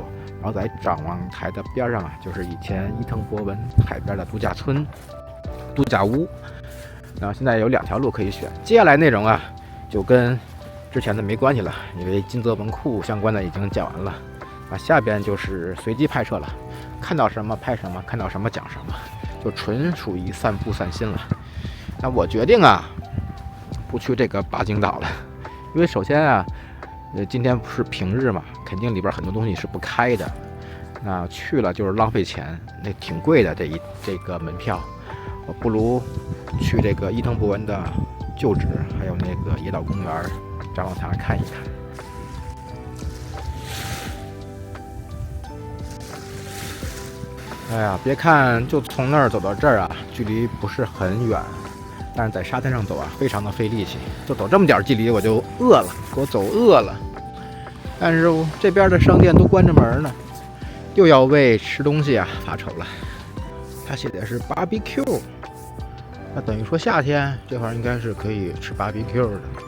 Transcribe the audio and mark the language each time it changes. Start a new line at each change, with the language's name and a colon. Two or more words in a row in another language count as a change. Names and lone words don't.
Chinese: 然後在展望台的邊上啊，就是以前伊藤博文海邊的度假村、度假屋。然後現在有2條路可以選，接下來內容啊就跟之前的沒關係了，因為金澤文庫相關的已經講完了。下邊就是隨機拍攝了，看到什麼拍什麼，看到什麼講什麼，就純屬於散步散心了。那我決定啊，不去這個八景島了，因為首先啊，今天不是平日嘛，肯定裡邊很多東西是不開的。那去了就是浪費錢，那挺貴的這個門票，我不如去這個伊藤博文的舊址，還有那个野島公園展望台看一看。哎呀，別看就從那兒走到這兒啊，距離不是很遠，但是在沙灘上走啊，非常的費力氣。就走這麼點距離，我就餓了，給我走餓了。但是這邊的商店都關着門呢，又要為吃東西啊發愁了。它寫的是 BBQ， 那等於說夏天這塊應該是可以吃 BBQ 的。